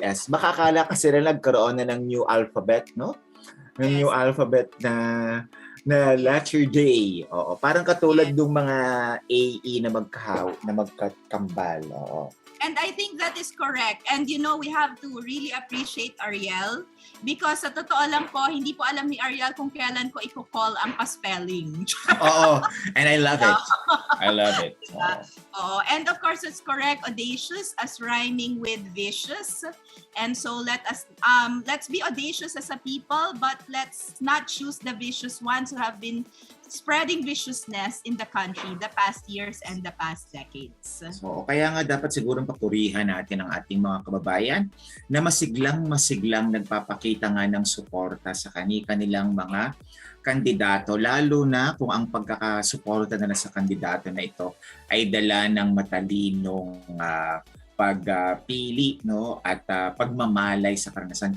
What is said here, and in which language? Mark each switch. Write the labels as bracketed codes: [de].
[tl] Makakala kasi na nagkaroon na ng [en] new alphabet, [tl] no? Ng [en] new alphabet [tl] na letter day. Oo, parang katulad ng mga AE na magkakambal. Oo. [en] And I think that is correct. And we have to really appreciate Ariel because [tl] sa totoo lang po, hindi po alam ni Ariel kung kailan ko i-call ang pa-spelling. [en] Oo, and I love it. I love it. Oh, and of course it's correct, audacious as rhyming with vicious. And so let's be audacious as a people, but let's not choose the vicious ones who have been spreading viciousness in the country the past years and the past decades. [tl] So, kaya nga dapat siguro papurihan natin ang ating mga kababayan na masiglang nagpapakita nga ng suporta sa kanilang mga kandidato, lalo na kung ang pagkakasuporta nila sa kandidato na ito ay dala ng matalinong pagpili, no, at pagmamalay sa karanasan.